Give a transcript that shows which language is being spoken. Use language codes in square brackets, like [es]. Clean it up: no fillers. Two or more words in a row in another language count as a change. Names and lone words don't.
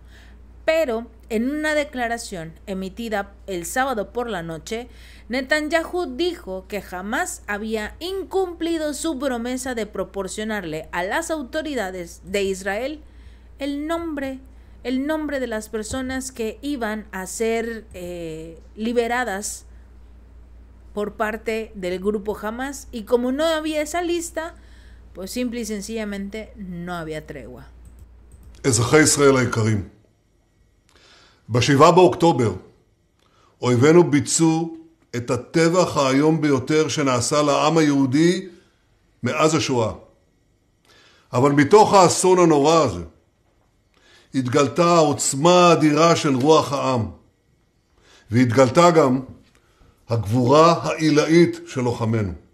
[es] Pero en una declaración emitida el sábado por la noche, Netanyahu dijo que jamás había incumplido su promesa de proporcionarle a las autoridades de Israel el nombre de las personas que iban a ser liberadas por parte del grupo Hamás, y como no había esa lista, pues simple y sencillamente no había tregua. [he] אזרחי ישראל היקרים, ב-7 באוקטובר אויבינו ביצעו את הטבח האיום ביותר שנעשה לעם היהודי מאז השואה. אבל מתוך האסון הנורא הזה התגלתה העוצמה האדירה של רוח העם, והתגלתה גם הגבורה העילאית של לוחמינו.